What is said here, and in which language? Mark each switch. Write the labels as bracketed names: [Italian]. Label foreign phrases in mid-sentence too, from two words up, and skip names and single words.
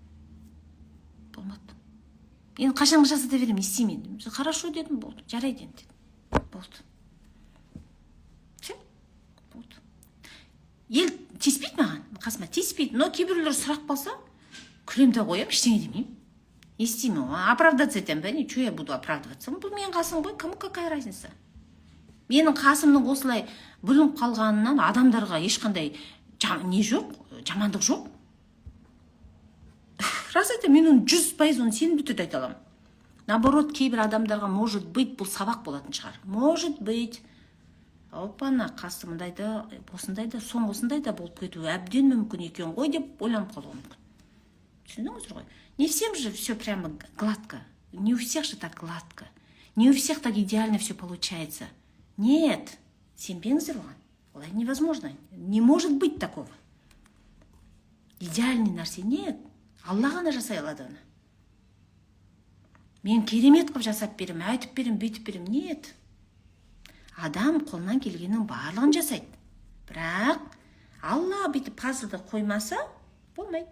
[Kazakh] Енді қашанғы жасата берем, естимеймін. Хорошо дедім, болды. Жарайды енді дедім. Болды. Все. Болды. Ел тиіспейді маған, қасыма тиіспейді. Но кейбіреулер сұрақ болса, күлемді қоям, ештеңе демеймін. Естимін. Оправдаться етемін, бәне, [Russian] что я буду оправдываться? [Kazakh] Бұл менің қасым ғой, [Russian] кому какая разница? [Kazakh] Менің қасымның осылай бүлініп қалғанынан адамдарға ешқандай не жоқ, жамандық жоқ. Рас айтам, мен оны 100% оны сенімді түрде айта аламын. Наоборот, кейбір адамдарға [Russian] может быть [Kazakh] бұл сабақ болатын шығар. [Russian] Может быть. [Kazakh] Опана, қасымдайда, осындайда, соңғысындайда болып кетуі әбден мүмкін екен ғой деп ойланып қалуы мүмкін. Түсіндіңіздер ғой? [Russian] Не всем же все прямо гладко. Не у всех же так гладко. Не у всех так идеально все получается. Нет. [Kazakh] Сенбеңіздер оған. Олай невозможно. [Russian] Не может быть такого. Идеальный нәрсе нет. [Kazakh] Алла ғана жасай алады оны. Мен керемет қып жасап берем, айтып берем, бүйтіп берем. Нет. Адам қолынан келгеннің барлығын жасайды. Бірақ Алла бүйтіп пазлды қоймаса, болмайды.